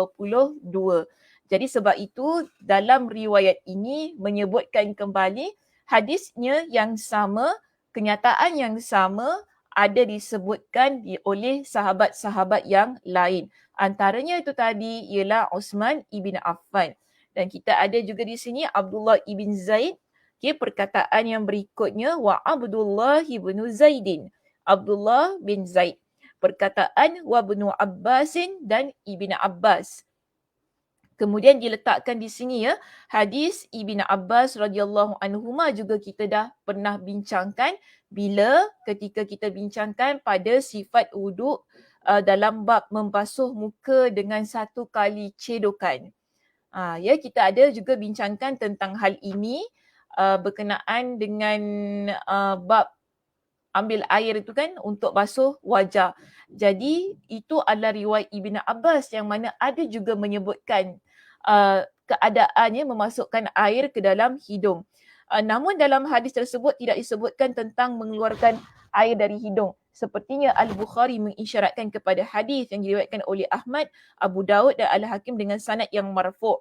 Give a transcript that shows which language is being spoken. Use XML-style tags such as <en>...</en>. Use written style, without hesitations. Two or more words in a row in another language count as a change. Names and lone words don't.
<ms>Jadi sebab itu dalam riwayat ini menyebutkan kembali hadisnya yang sama, kenyataan yang sama ada disebutkan oleh sahabat-sahabat yang lain. Antaranya itu tadi ialah Uthman ibn Affan. Dan kita ada juga di sini Abdullah ibn Zaid. Okay, perkataan yang berikutnya</ms> <ar>wa Abdullah ibn Zaidin.</ar> <ms>Abdullah bin Zaid. Perkataan</ms> <ar>wa ibnu Abbasin</ar> <ms>dan Ibn Abbas. Kemudian diletakkan di sini ya, hadis Ibn Abbas</ms> <ar>radhiyallahu anhuma</ar> <ms>juga kita dah pernah bincangkan bila ketika kita bincangkan pada sifat wuduk dalam bab membasuh muka dengan satu kali cedokan. Ya, kita ada juga bincangkan tentang hal ini berkenaan dengan bab ambil air itu kan untuk basuh wajah. Jadi itu adalah riwayat Ibn Abbas yang mana ada juga menyebutkan keadaannya memasukkan air ke dalam hidung. Namun dalam hadis tersebut tidak disebutkan tentang mengeluarkan air dari hidung. Sepertinya Al-Bukhari mengisyaratkan kepada hadis yang diriwayatkan oleh Ahmad, Abu Daud dan Al-Hakim dengan sanad yang marfu'.</ms>